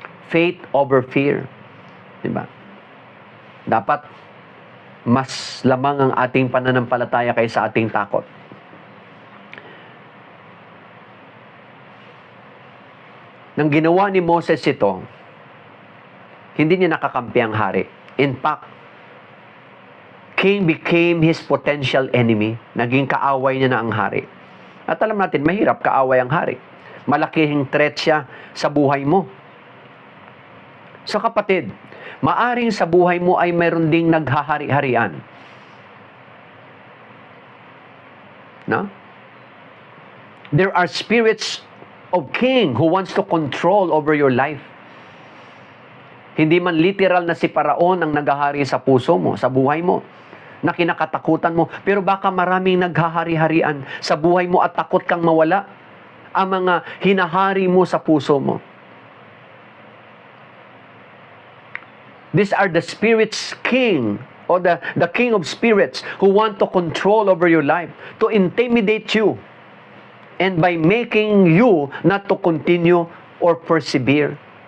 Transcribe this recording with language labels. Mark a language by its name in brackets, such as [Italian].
[English] Faith over fear. [Filipino] Diba? Dapat mas lamang ang ating pananampalataya kaysa ating takot. Nang ginawa ni Moses ito, hindi niya nakakampi ang hari. [English] In fact, king became his potential enemy. [Filipino] Naging kaaway niya na ang hari. At alam natin, mahirap kaaway ang hari. Malaking threat siya sa buhay mo. So kapatid, maaring sa buhay mo ay mayroon ding naghahari-harian. No? [English] There are spirits of king who wants to control over your life. [Filipino] Hindi man literal na si Paraon ang naghahari sa puso mo, sa buhay mo, na kinakatakutan mo. Pero baka maraming naghahari-harian sa buhay mo at takot kang mawala ang mga hinahari mo sa puso mo. [English] These are the spirits king, or the king of spirits who want to control over your life, to intimidate you, and by making you not to continue or persevere.